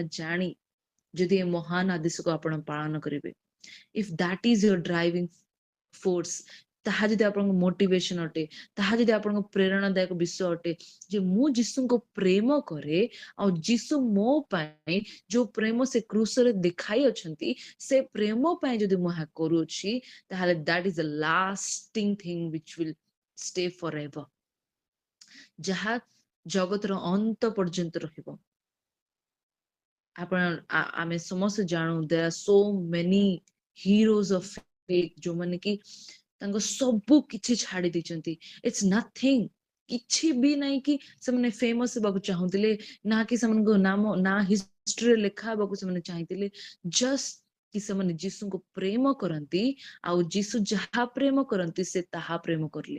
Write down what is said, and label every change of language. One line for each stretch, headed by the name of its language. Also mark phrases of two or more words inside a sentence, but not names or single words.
Odia: ଜାଣି ଯଦି ଏ ମହାନ ଆଦେଶକୁ ଆପଣ ପାଳନ କରିବେ,
English: if that is your driving force,
Odia: ତାହା ଯଦି ଆପଣଙ୍କ ମୋଟିଭେସନ ଅଟେ, ତାହା ଯଦି ଆପଣଙ୍କ ପ୍ରେରଣାଦାୟକ ବିଷୟ ଅଟେ ଯେ ମୁଁ ଯୀଶୁଙ୍କୁ ପ୍ରେମ କରେ ଆଉ ଯୀଶୁ ମୋ ପାଇଁ ଯୋଉ ପ୍ରେମ ସେ କ୍ରୁଶରେ ଦେଖାଇ ଅଛନ୍ତି, ସେ ପ୍ରେମ ପାଇଁ ଯଦି ମୁଁ ଏହା କରୁଅଛି, ତାହେଲେ
English: that is the lasting thing which will stay forever,
Odia: ଯାହା ଜଗତର ଅନ୍ତ ପର୍ଯ୍ୟନ୍ତ ରହିବ। ଆପଣ ଆମେ ସମସ୍ତେ ଜାଣୁ
English: there are so many heroes of faith
Odia: ଯୋଉମାନେ କି ତାଙ୍କ ସବୁ କିଛି ଛାଡି ଦେଇଛନ୍ତି।
English: it's nothing,
Odia: କିଛି ବି ନାହିଁ କି ସେମାନେ ଫେମସ ହେବାକୁ ଚାହୁଁଥିଲେ, ନା କି ସେମାନଙ୍କ ନାମ ନା ହିଷ୍ଟ୍ରିରେ ଲେଖା ହେବାକୁ ସେମାନେ ଚାହିଁଥିଲେ, ଜଷ୍ଟ କି ସେମାନେ ଯୀଶୁଙ୍କୁ ପ୍ରେମ କରନ୍ତି ଆଉ ଯୀଶୁ ଯାହା ପ୍ରେମ କରନ୍ତି ସେ ତାହା ପ୍ରେମ କରିଲେ।